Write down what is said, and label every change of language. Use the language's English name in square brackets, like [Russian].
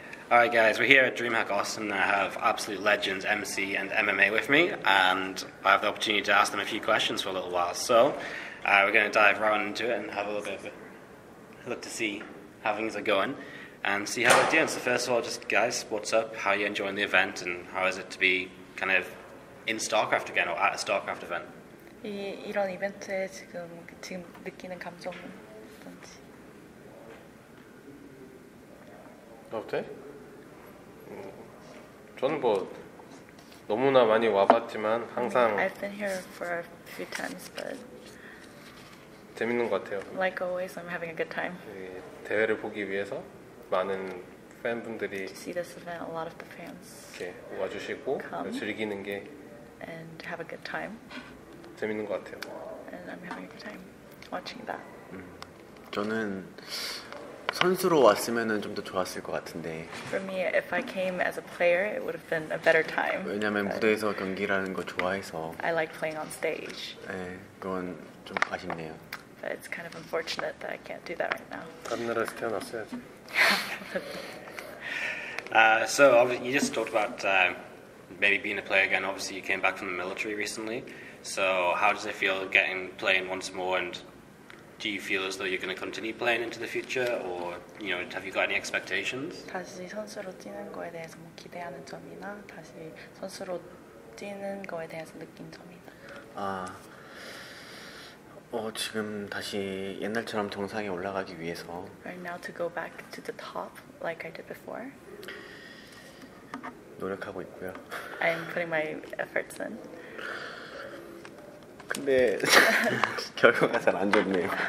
[English] Alright, guys, we're here at DreamHack Austin. I have absolute legends MC and MMA with me, and I have the opportunity to ask them a few questions for a little while. So we're going to dive right into it and have a little bit of it. look to see how things are going and see how they're doing. So first of all, just guys, what's up? How are you enjoying the event, and how is it to be kind of in StarCraft again or at a StarCraft event? [Korean] 이런 이벤트에 지금 느끼는 감정은 어떤지. 어때? 저는 뭐 너무나 많이 와봤지만 항상 [English] I've been here for a few times, but [Korean] 재밌는 것 같아요. [English] like always, I'm having a good time. [Korean] 이 대회를 보기 위해서 많은 팬분들이 [English] To see this event, a lot of the fans [Korean] 이렇게 와주시고 [English] Come. [Korean] 즐기는 게 [English] and have a good time, [Korean] 재밌는 것 같아요. [English] and I'm having a good time watching that. [Korean] 저는 선수로 왔으면은 좀 더 좋았을 것 같은데. [English] For me, if I came as a player, it would have been a better time. [Korean] 왜냐면 무대에서 경기라는 거 좋아해서. [English] I like playing on stage. [Korean] 네, 그건 좀 아쉽네요. [English] But it's kind of unfortunate that I can't do that right now. [Korean] 다른 나라에서 태어났어야지. [English] So obviously you just talked about maybe being a player again. Obviously you came back from the military recently. So how does it feel playing once more, and do you feel as though you're going to continue playing into the future, or have you got any expectations? [Korean] 다시 선수로 뛰는 거에 대해서 뭐 기대하는 점이나 다시 선수로 뛰는 거에 대해서 느낀 점이나. 지금 다시 옛날처럼 정상에 올라가기 위해서. [English] Right now to go back to the top like I did before. [Korean] 노력하고 있고요. [English] I'm putting my efforts in. [Korean] 근데 결과가 잘 안 좋네요.